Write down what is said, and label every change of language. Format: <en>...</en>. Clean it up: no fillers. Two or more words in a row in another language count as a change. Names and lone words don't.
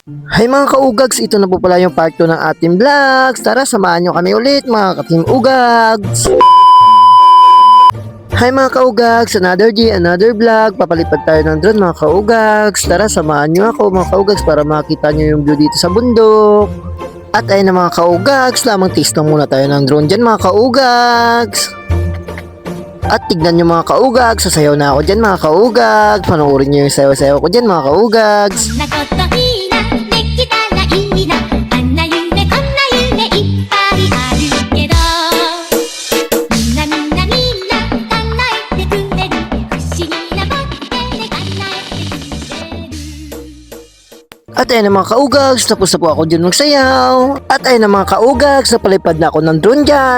<tl>Hi mga kaugags, ito na po pala yung part 2 ng ating vlogs. Tara, samahan nyo kami ulit mga ka-Team Ugags. Hi mga kaugags,</tl> <en>another day, another vlog.</en> <tl>Papalipad tayo ng drone mga kaugags. Tara, samahan nyo ako mga kaugags para makita nyo yung view dito sa bundok. At ayun na mga kaugags, lamang taste lang muna tayo ng drone dyan mga kaugags. At tignan nyo mga kaugags, sasayaw na ako dyan mga kaugags. Panoorin nyo yung sayaw-sayaw ko dyan mga kaugags.</tl> <ja>こんなこといいな、できたらいいな。あんな夢こんな夢いっぱいあるけど、みんなみんなみんな叶えてくれる。不思議なボケで叶えてくれる。</ja> <tl>At ayun na mga kaugags, tapos na po ako dyan magsayaw. At ayun na mga kaugags, napalipad na ako ng drone dyan.</tl>